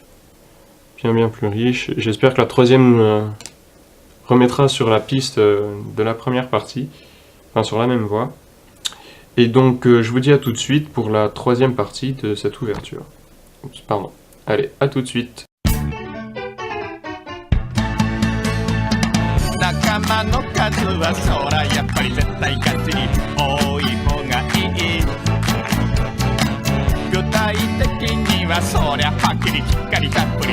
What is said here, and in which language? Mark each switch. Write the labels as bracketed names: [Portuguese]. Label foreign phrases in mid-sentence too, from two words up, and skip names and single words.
[French] Bien plus riche. J'espère que la troisième remettra sur la piste de la première partie. Enfin sur la même voie. Et donc je vous dis à tout de suite pour la troisième partie de cette ouverture. Oups, pardon. Allez, à tout de suite. [Japanese] 仲間の数はそらやっぱり絶対勝ちに多い方がいい具体的にはそりゃはっきりきっかり立っ